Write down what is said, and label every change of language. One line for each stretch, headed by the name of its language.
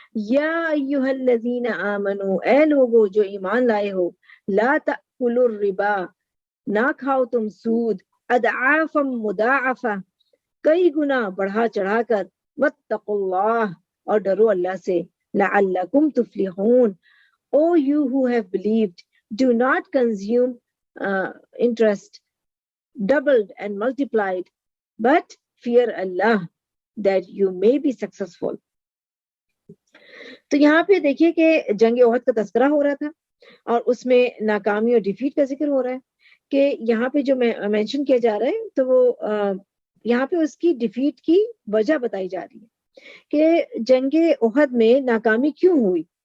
Arabic: یا ایھا الذین آمنو،
Urdu: اے لوگو جو ایمان لائے ہو،
Arabic: لا تأکلوا الربا،
Urdu: نہ کھاؤ تم سود،
Arabic: اضعافا مضاعفہ،
Urdu: کئی گنا بڑھا چڑھا کر،
Arabic: واتقوا اللہ،
Urdu: اور ڈرو اللہ سے،
Arabic: لعلکم تفلحون.
English: O you who have believed, do not consume interest doubled and multiplied, but fear Allah that you may be successful.
Urdu: تو یہاں پہ دیکھیے کہ جنگ احد کا تذکرہ ہو رہا تھا اور اس میں ناکامی اور ڈیفیٹ کا ذکر ہو رہا ہے. کہ یہاں پہ جو مینشن کیا جا رہا ہے تو وہ یہاں پہ اس کی ڈیفیٹ کی وجہ بتائی جا رہی ہے کہ جنگ احد میں ناکامی کیوں ہوئی.